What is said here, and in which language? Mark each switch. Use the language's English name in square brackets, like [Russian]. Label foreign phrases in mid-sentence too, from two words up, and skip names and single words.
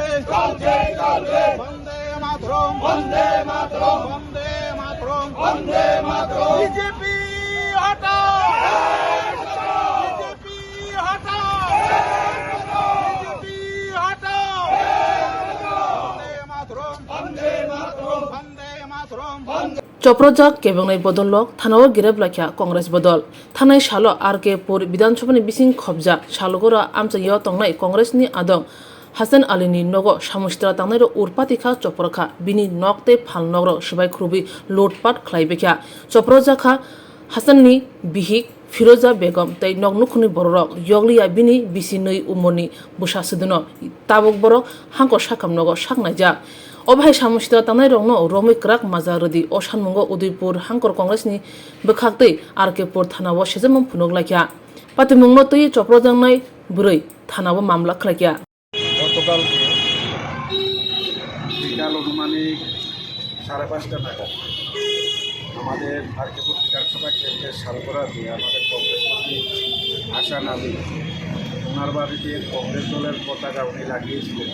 [Bangla] বন্দে মাতরম বিজেপি হটাও, বিজেপি হটাও, বিজেপি হটাও। বন্দে মাতরম। [Kok Borok] चप्रजाक केबंनाय बदलक थानाव गिरेब लाखिया कांग्रेस बदल थानाय सालो आरके पुर विधानसभानि बिसिं खबजा सालगोरा आमचायो तंनाय कांग्रेसनि आदं हासान आलीनि नगो सामुस्त्रा तांनाय उरपातिखा चप्रखा बिनि नकते फालनग्र सबाय ख्रुबि लुटपाट खलायबेखा चप्रजाखा हासाननि बिहिक फिरोजा बेगम तै नगनुखुनि बररक यगलिया बिनि बिसि नै उमरनि बुसा सदनो ताबक बरक हांको साखाम नगो साखनायजा अभाय सामुस्त्रा तांनाय रंनो रमिक राक माजा रदि असानमुंगो उदयपुर हांकर कांग्रेसनि बखाक्तै आरकेपुर थानाव सेजमम फुनुक लाखिया पातिमुंगनो तै चप्रजांनाय बुरै थानाव मामला खलाखिया [Bangla] গতকাল বিকাল অনুমানিক 5:30টা নাগাদ আমাদের আরকেপুর বিধানসভা কেন্দ্রের সালগোড়াতে আমাদের কংগ্রেস পার্টি হাসান আলী ওনার বাড়িতে কংগ্রেস দলের পতাকা উনি লাগিয়েছিলেন।